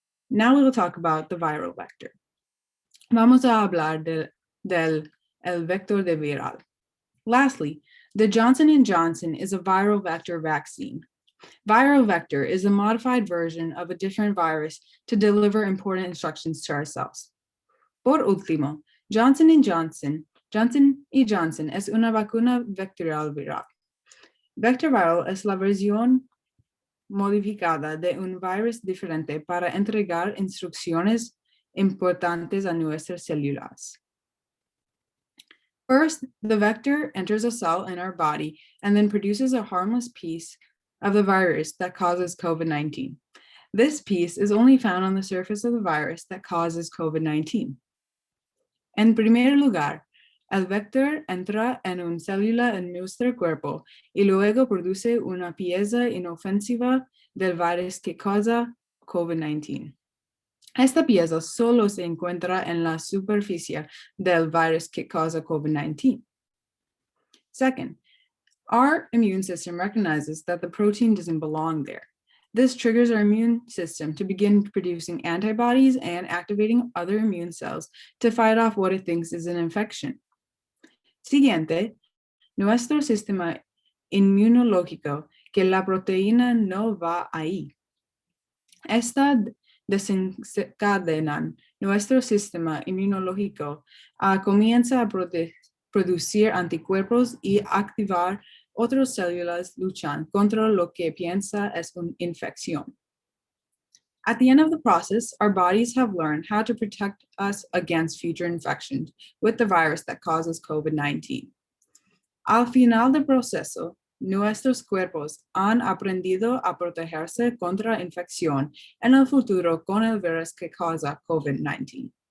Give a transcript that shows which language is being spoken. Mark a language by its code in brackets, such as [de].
[en] Now we will talk about the viral vector. [es] Vamos a hablar del vector de viral. [en] Lastly, the Johnson & Johnson is a viral vector vaccine. Viral vector is a modified version of a different virus to deliver important instructions to our cells. [es] Por último, Johnson y Johnson es una vacuna vectorial viral. Vector viral es la versión modificada de un virus diferente para entregar instrucciones importantes a nuestras células. [en] First, the vector enters a cell in our body and then produces a harmless piece of the virus that causes COVID-19. This piece is only found on the surface of the virus that causes COVID-19. [es] En primer lugar, el vector entra en una célula en nuestro cuerpo y luego produce una pieza inofensiva del virus que causa COVID-19. Esta pieza solo se encuentra en la superficie del virus que causa COVID-19. [en] Second, our immune system recognizes that the protein doesn't belong there. This triggers our immune system to begin producing antibodies and activating other immune cells to fight off what it thinks is an infection. [es] Siguiente, nuestro sistema inmunológico, que la proteína no va ahí. Esta desencadenan nuestro sistema inmunológico comienza a producir anticuerpos y activar otras células luchan contra lo que piensa es una infección. [en] At the end of the process, our bodies have learned how to protect us against future infections with the virus that causes COVID-19. [es] Al final del proceso, nuestros cuerpos han aprendido a protegerse contra infección en el futuro con el virus que causa COVID-19.